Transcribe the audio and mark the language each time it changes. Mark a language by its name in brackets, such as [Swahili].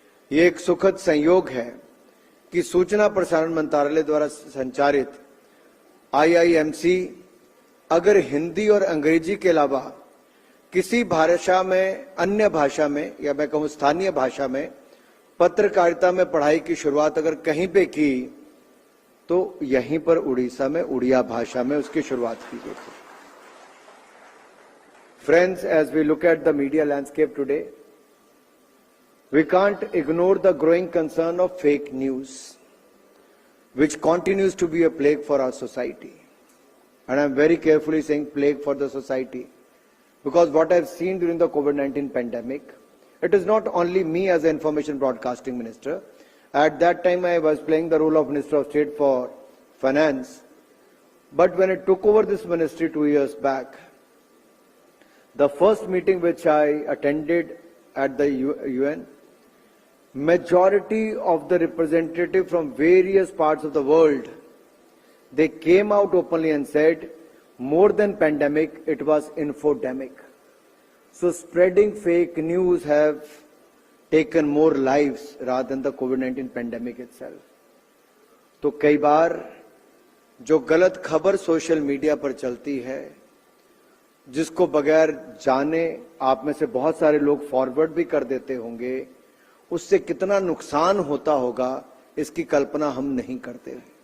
[Hindi] ये एक सुखद संयोग है कि सूचना प्रसारण मंत्रालय द्वारा संचालित IIMC अगर हिंदी और अंग्रेजी के अलावा किसी भाषा में, अन्य भाषा में या मैं कहूं स्थानीय भाषा में पत्रकारिता में पढ़ाई की शुरुआत अगर कहीं पे की तो यहीं पर उड़ीसा में उड़िया भाषा में उसकी शुरुआत की गई थी। [English] Friends, as we look at the media landscape today, we can't ignore the growing concern of fake news, which continues to be a plague for our society. And I'm very carefully saying plague for the society, because what I've seen during the COVID-19 pandemic, it is not only me as an information broadcasting minister. At that time, I was playing the role of Minister of State for Finance. But when I took over this ministry 2 years back, the first meeting which I attended at the UN, majority of the representatives from various parts of the world, they came out openly and said, more than pandemic, it was infodemic. So spreading fake news have taken more lives rather than the COVID-19 pandemic itself. [Hindi] तो कई बार जो गलत खबर social media पर चलती है, जिसको बगैर जाने आप में से बहुत सारे लोग फॉरवर्ड भी कर देते होंगे, उससे कितना नुकसान होता होगा इसकी कल्पना हम नहीं करते।